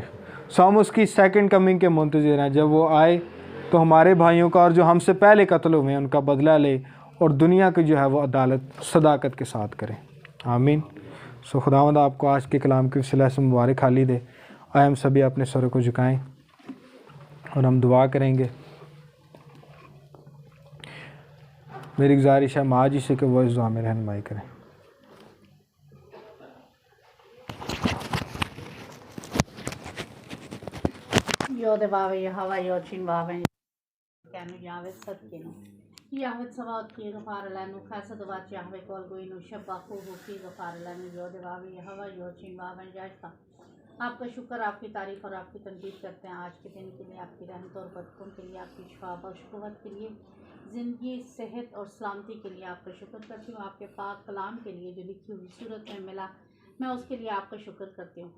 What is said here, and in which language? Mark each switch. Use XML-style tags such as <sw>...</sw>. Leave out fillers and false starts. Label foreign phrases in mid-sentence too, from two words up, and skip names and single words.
<ur>سو ہم اس کی</ur> <en>second coming</en> <ur>کے منتظر ہیں۔ جب وہ آئے تو ہمارے بھائیوں کا اور جو ہم سے پہلے قتل ہوئے ہیں ان کا بدلہ لے اور دنیا کی جو ہے وہ عدالت صداقت کے ساتھ کریں. आमीन। سو خداوند آپ کو آج کے کلام کی وسیلہ سے مبارک حالی دے. آئے ہم سبھی اپنے سروں کو جھکائیں اور ہم دعا کریں گے. میری گزارش ہے ماں جی سے کہ وہ اس دعا میں رہنمائی کریں. योद बावे यहवा योचिन बावे कैनु यावे सत्केनु यावे सवात की गफार लानु खासद वाच यावे कोल गोइनु शबाखु की गफार लानु योद बावे यहवा योचिन बावे जायता। آپ کا شکر، آپ کی تعریف اور آپ کی تنقید کرتے ہیں آج کے دن کے لیے، آپ کی رحمت اور برکتوں کے لیے، آپ کی شفا اور قوت کے لیے، زندگی، صحت اور سلامتی کے لیے آپ کا شکر کرتی ہوں. آپ کے پاک کلام کے لیے جو لکھی ہوئی صورت میں ملا، میں اس کے لیے آپ کا شکر کرتی ہوں.</ur>